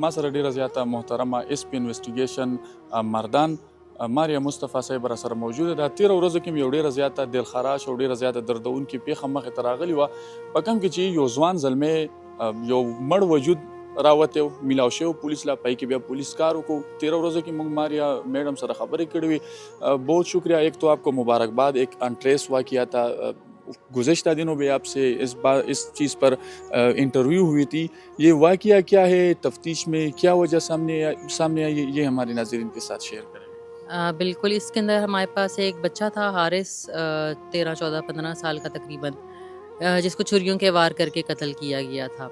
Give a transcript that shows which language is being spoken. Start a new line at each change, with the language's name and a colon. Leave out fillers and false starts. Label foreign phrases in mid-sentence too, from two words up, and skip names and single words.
Pashto: ما سره ډیره زیاته محترمه
English: SP investigation
Pashto: مردان ماریا مصطفی صاحب را سره موجوده ده. تیره ورځو کې مې یو ډیره زیاته دلخراش او ډیره زیاته دردونکې پیښه مخې ته راغلې وه، په کوم کې چې یو ځوان زلمی یو مړ وجود راوتی و، میلاو شوی پولیس لا، پای کې بیا پولیس کار وکړو. تیره ورځو کې موږ ماریا میڈم سره خبرې کړې وي.
Urdu: بہت شکریہ. ایک تو آپ کو مبارکباد. ایک انٹریس واقعہ تھا، گزشتہ دنوں بھی آپ سے اس چیز پر انٹرویو ہوئی تھی. یہ واقعہ کیا ہے، تفتیش میں کیا وجہ سامنے آئی، یہ ہمارے ناظرین کے ساتھ شیئر کریں. بالکل، اس کے اندر ہمارے پاس ایک بچہ تھا حارث، 13 14 15 سال کا تقریباً، جس کو چھریوں کے وار کر کے قتل کیا گیا تھا.